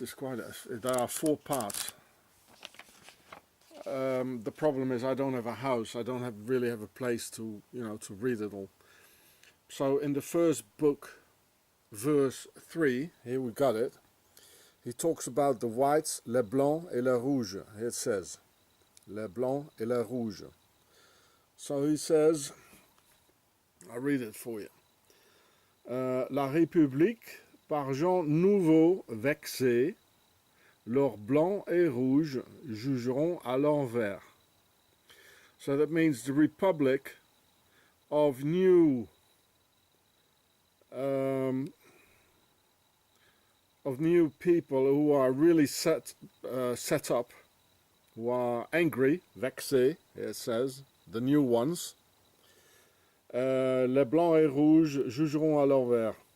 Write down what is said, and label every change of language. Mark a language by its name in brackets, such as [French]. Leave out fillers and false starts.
[English] Is quite there are 4 parts. The problem is I don't have a house. I don't really have a place to to read it all. So in the first book, verse 3, here we got it. He talks about the whites, [French] les blancs et les rouges. [English] Here it says, [French] les blancs et les rouges. [English] So he says, I'll read it for you. [French] La République, par gens nouveaux vexés, leurs blancs et rouges jugeront à l'envers. [English] So that means the Republic of new of new people who are really set up, who are angry, vexés, it says, the new ones. [French] Les blancs et rouges jugeront à l'envers.